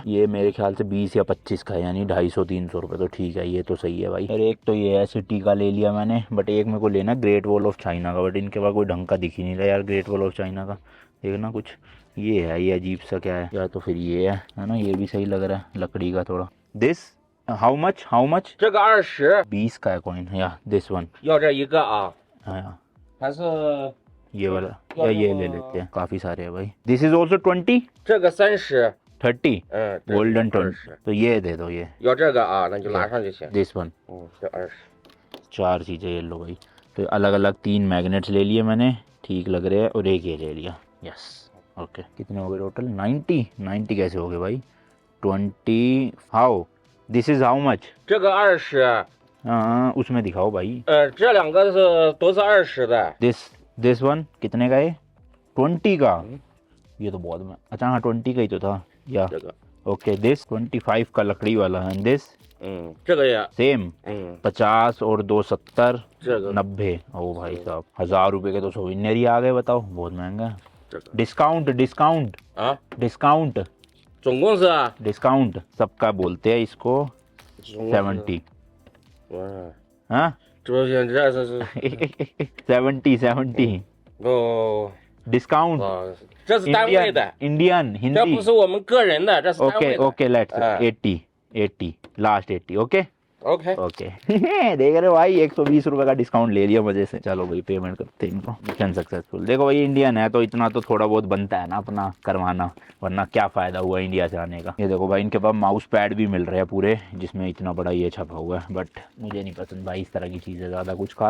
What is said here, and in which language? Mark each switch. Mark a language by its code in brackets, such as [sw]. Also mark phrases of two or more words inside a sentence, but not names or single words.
[hi] ये मेरे ख्याल से 20 या 25 का है, यानी 250-300 रुपये, तो ठीक है, ये तो सही है भाई। और एक तो ये है सिटी का ले लिया मैंने, बट एक मेरे को लेना ग्रेट वॉल ऑफ चाइना का, बट इनके पास कोई ढंग का दिख ही नहीं रहा यार ग्रेट वॉल ऑफ चाइना का, देखना कुछ ये है, ये अजीब सा क्या है, या तो फिर ये है ना, ये भी सही लग रहा है लकड़ी का थोड़ा। [en] this how much, how much? [zh] 这个20， [hi] 20 का है कॉइन, या [en] this one, [zh] 要这一个啊， [hi] हाँ [zh] 还是 [hi] ये वाला, या ये ले लेते हैं, काफ़ी सारे हैं भाई। [en] this is also 20, [zh] 这个30， 30 嗯，这 [en] गोल्डन [zh] 个 20, 20， [hi] तो ये दे दो, ये [zh] 要这个啊，那就拿上就行。 [en] this one. [zh] 这20， [hi] 4 चीज़ें ये लो भाई। तो अलग अलग 3 मैग्नेट्स ले लिए मैंने, ठीक लग रहे हैं, और एक ये ले लिया, [en] yes okay. [hi] कितने हो गए टोटल? 90 कैसे हो गए भाई? 20 [en] how, this is how much? [zh] 这个20， [hi] हाँ उसमें दिखाओ भाई। [zh] 这两个都是20的。 [en] this one [hi] कितने का है? 20 का, ये तो बहुत में, अच्छा हाँ 20 का ही तो था, या [zh] 这个， [hi] ओके। दिस 25 का लकड़ी वाला है, दिस [zh] 这个也， [hi] सेम 50 और 2 70, [zh] 这个 [hi] 90। ओ भाई साहब, 1000 रुपये के तो सोविनियर ही आ गए, बताओ बहुत महंगा है। [zh] 这个 [en] discount discount [zh] 啊， [en] डिस्काउंट [zh] 总共是啊， [hi] डिस्काउंट सबका बोलते हैं इसको, [zh] 总共是 70। 嗯， [hi] हाँ [zh] 这是 70 哦 [en] डिस्काउंट [zh] 哦，这是单位的， [en] इंडियन [zh] 这 [hi] हिंदी। [zh] 不是我们个人的，这是单 [en] ओके [zh] 位的。 [en] okay let's [hi] हाँ। [en] 80 last 80 okay OK， ओके। [hi] देख रहे हो भाई, 120 रुपये का डिस्काउंट ले लिया मजे से। चलो भाई पेमेंट करते हैं इनको, [en] mission successful. [hi] देखो भाई इंडियन है तो इतना तो थोड़ा बहुत बनता है ना अपना करवाना, वरना क्या फ़ायदा हुआ इंडिया से आने का। ये देखो भाई इनके पास [en] mouse pad [hi] भी मिल रहे हैं पूरे, जिसमें इतना बड़ा ये छपा हुआ है, बट मुझे नहीं पसंद भाई इस तरह की चीज़ें ज़्यादा कुछ खास।